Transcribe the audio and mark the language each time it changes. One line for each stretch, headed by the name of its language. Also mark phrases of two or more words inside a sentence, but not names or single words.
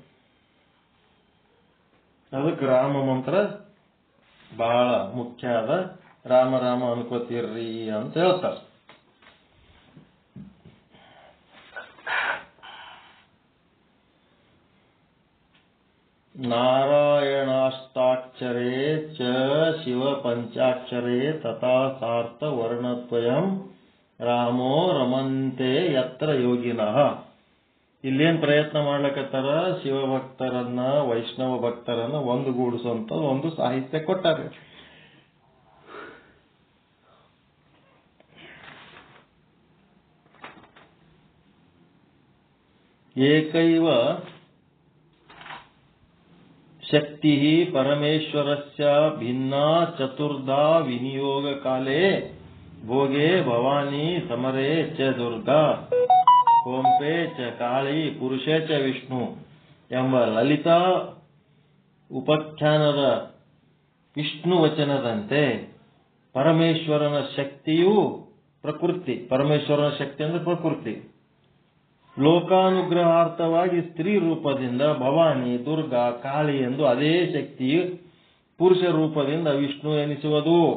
Kannada: ಅದಕ್ಕೆ ರಾಮ ಮಂತ್ರ ಬಹಳ ಮುಖ್ಯ ಅದ. ರಾಮ ರಾಮ ಅನ್ಕೋತೀರ್ರಿ ಅಂತ ಹೇಳ್ತಾರೆ.
Sanskrit: ನಾರಾಯಣ ಪಂಚಾಕ್ಷರೇ ಚ ಶಿವ ಪಂಚಾಕ್ಷರೇ ತಥಾ ಸಾರ್ಥ ವರ್ಣದ್ವಯಂ ರಾಮೋ ರಮಂತೆ ಯತ್ರ ಯೋಗಿನಃ.
Kannada: ಇಲ್ಲೇನ್ ಪ್ರಯತ್ನ ಮಾಡ್ಲಕತ್ತಾರ, ಶಿವಭಕ್ತರನ್ನ ವೈಷ್ಣವ ಭಕ್ತರನ್ನ ಒಂದುಗೂಡಿಸುವಂತ ಒಂದು ಸಾಹಿತ್ಯ ಕೊಟ್ಟಾರೆ.
Sanskrit: ಏಕೈವ ಶಕ್ತಿ ಪರಮೇಶ್ವರಸ್ಯ ಭಿನ್ನಾ ಚತುರ್ಧಾ ವಿನಿಯೋಗ ಕಾಲೇ ಭೋಗೆ ಭವಾನಿ ಸಮರೇ ಚ ದುರ್ಗಾ ಕೋಂಪೆ ಚ ಕಾಳಿ ಪುರುಷೇ ಚ ವಿಷ್ಣು
Kannada: ಎಂಬ ಲಲಿತಾ ಉಪಾಖ್ಯಾನದ ವಿಷ್ಣು ವಚನದಂತೆ ಪರಮೇಶ್ವರನ ಶಕ್ತಿಯು ಪ್ರಕೃತಿ, ಪರಮೇಶ್ವರನ ಶಕ್ತಿ ಅಂದ್ರೆ ಪ್ರಕೃತಿ, ಲೋಕಾನುಗ್ರಹಾರ್ಥವಾಗಿ ಸ್ತ್ರೀ ರೂಪದಿಂದ ಭವಾನಿ ದುರ್ಗಾ ಕಾಳಿ ಎಂದು ಅದೇ ಶಕ್ತಿಯು ಪುರುಷ ರೂಪದಿಂದ ವಿಷ್ಣು ಎನಿಸುವುದು.